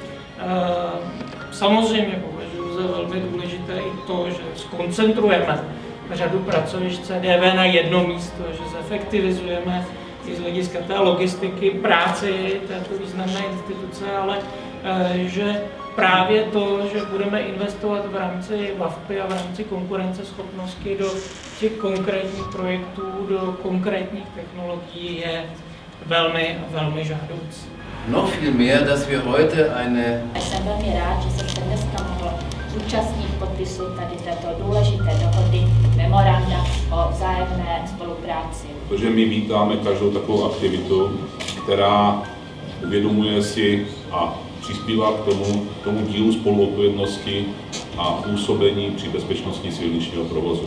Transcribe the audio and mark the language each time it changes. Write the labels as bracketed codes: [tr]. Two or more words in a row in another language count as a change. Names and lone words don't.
[cs] samozřejmě považuji za velmi důležité i to, že zkoncentrujeme řadu pracovišť CDV na jedno místo, že zefektivizujeme i z hlediska té logistiky práci této významné instituce, ale že právě to, že budeme investovat v rámci VaVpI a v rámci konkurenceschopnosti do těch konkrétních projektů, do konkrétních technologií je velmi, velmi žádoucí. [de] Noch viel mehr, dass wir heute eine... [cs] Jsem velmi rád, že jsem se dneska mohl zúčastnit podpisu tady této důležité dohody memoranda o vzájemné spolupráci. Protože my vítáme každou takovou aktivitu, která uvědomuje si a přispívá k tomu dílu spoluodpovědnosti a působení při bezpečnosti silničního provozu.